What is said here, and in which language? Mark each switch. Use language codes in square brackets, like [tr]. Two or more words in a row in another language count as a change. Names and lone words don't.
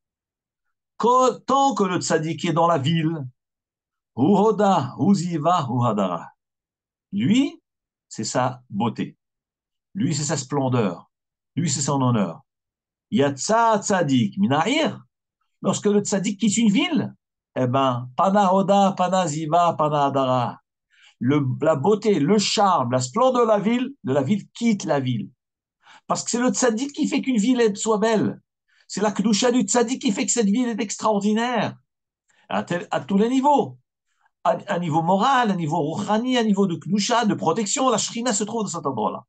[fr] Tant que le Tzadik est dans la ville, [he] הוא הודה, הוא זיווה, הוא הדרה. [fr] Lui, c'est sa beauté. Lui, c'est sa splendeur. Lui, c'est son honneur. [he] יצא צדיק מהעיר. [fr] Lorsque le tzadik quitte une ville, eh ben, [he] פנה הודה, פנה זיווה, פנה הדרה. [fr] La beauté, le charme, la splendeur de la ville quitte la ville. Parce que c'est le tzaddik qui fait qu'une ville soit belle. C'est la kedusha du tzaddik qui fait que cette ville est extraordinaire. À tous les niveaux. À niveau moral, à niveau rouhani, à niveau de kedusha, de protection, la shrina se trouve dans cet endroit-là.